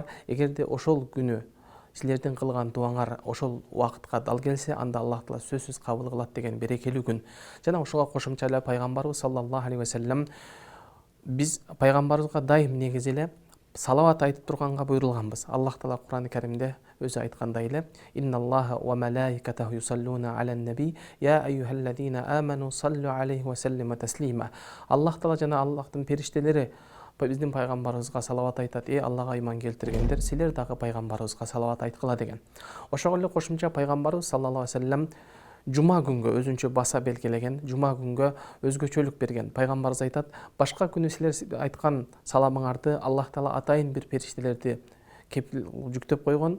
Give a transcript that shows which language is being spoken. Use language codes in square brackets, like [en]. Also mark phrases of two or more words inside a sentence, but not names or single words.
[ky] Эгерде ошол күнү силердин кылган дуаңар ошол убакытка дал келсе, анда Аллах Таала сөзсүз кабыл кылат деген берекелүү күн. Жана ошого кошумча эле пайгамбарыбыз [ar] صلى الله عليه وسلم [ky] биз пайгамбарыбызга дайым негизи эле салават айтып турганга буйрулганбыз. Аллах Таала Кур'ан-ы Каримде өзү айткандай эле: [ar] «إن الله وملائكته يصلون على النبي يا أيها الذين آمنوا صلوا عليه وسلموا تسليما». [ky] Аллах Таала жана Аллахтын периштелери биздин пайгамбарыбызга салават айтат. Аллага иман келтиргендер, силер дагы пайгамбарыбызга салават айткыла деген. Ошого эле кошумча пайгамбарыбыз [ar] صلى الله عليه وسلم [ky] жума күнгө өзүнчө баса белгилеген, жума күнгө өзгөчөлүк берген. Пайгамбарыбыз айтат: башка күнү силер айткан саламыңарды Аллах Таала атайын бир периштелерди жүктөп койгон.